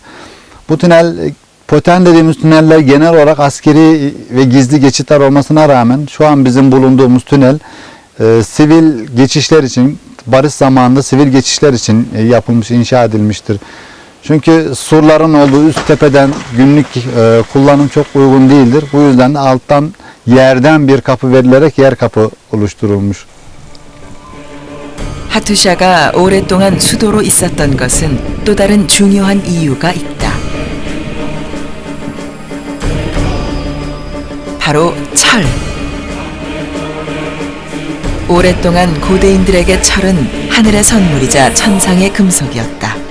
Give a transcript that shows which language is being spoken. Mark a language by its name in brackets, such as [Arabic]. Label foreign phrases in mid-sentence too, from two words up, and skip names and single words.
[Turkish] Bu tünel, Potern dediğimiz tüneller genel olarak askeri ve gizli geçitler olmasına rağmen şu an bizim bulunduğumuz tünel sivil geçişler için, barış zamanında sivil geçişler için yapılmış, inşa edilmiştir. Çünkü surların olduğu üst tepeden günlük kullanım çok uygun değildir. Bu yüzden de alttan yerden bir kapı verilerek yer kapı oluşturulmuş. [Korean] 하투샤가 오랫동안 수도로 있었던 것은 또 다른 중요한 이유가 있다. 바로 철. 오랫동안 고대인들에게 철은 하늘의 선물이자 천상의 금속이었다.